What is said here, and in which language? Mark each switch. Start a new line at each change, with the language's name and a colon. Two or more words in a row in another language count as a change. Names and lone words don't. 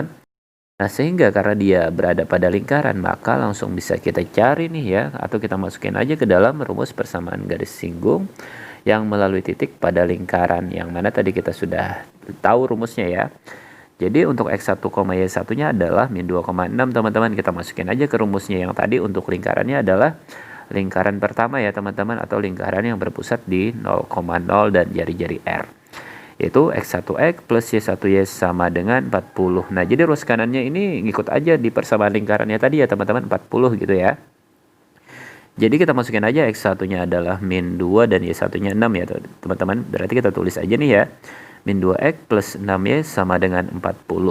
Indonesian: Nah, sehingga karena dia berada pada lingkaran maka langsung bisa kita cari nih ya, atau kita masukin aja ke dalam rumus persamaan garis singgung yang melalui titik pada lingkaran yang mana tadi kita sudah tahu rumusnya ya. Jadi untuk x1, y1 nya adalah min 2,6 teman-teman. Kita masukin aja ke rumusnya yang tadi. Untuk lingkarannya adalah lingkaran pertama ya teman-teman, atau lingkaran yang berpusat di 0,0 dan jari-jari r, yaitu x1x plus y1y sama dengan 40. Nah, jadi ruas kanannya ini ngikut aja di persamaan lingkarannya tadi ya teman-teman, 40 gitu ya. Jadi kita masukin aja x1 nya adalah min 2 dan y1 nya 6 ya teman-teman. Berarti kita tulis aja nih ya, min 2x plus 6y sama dengan 40.